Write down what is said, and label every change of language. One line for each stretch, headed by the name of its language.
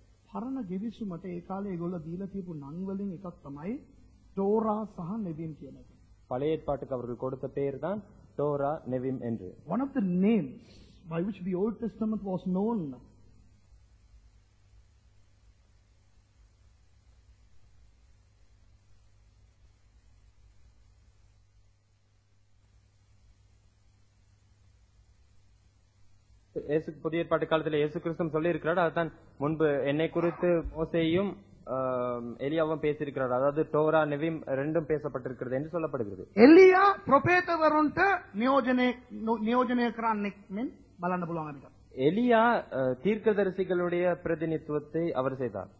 Sinhala: පරණ ගෙවිසුමට ඒ කාලේ ඒගොල්ලෝ දීලා තියපු නම් වලින් එකක් තමයි තෝරා සහ නෙවිම් කියන එක.
Tamil: பழைய ஏற்பாட்டுக்கு அவர்கள் கொடுத்த பெயர் தான் டோரா நெவிம் என்று.
English: One of the names by which the Old Testament was known
Tamil: புதிய ஏற்பாட்டு காலத்தில் இயேசு கிறிஸ்து சொல்லி இருக்கிறார். அதுதான் முன்பு என்னை குறித்து மோசேயும் எலியாவும் பேசியிருக்கிறார். அதாவது டோரா நெவிம் ரெண்டும் பேசப்பட்டிருக்கிறது என்று சொல்லப்படுகிறது.
Sinhala: එලියා ප්‍රොපේතවරුන්ට නියෝජනය කරන්නෙක් මෙන් බලන්න පුළුවන් අපිට.
Tamil: எலியா தீர்க்கதரிசிகளுடைய பிரதிநிதித்துவத்தை அவர் செய்தார்.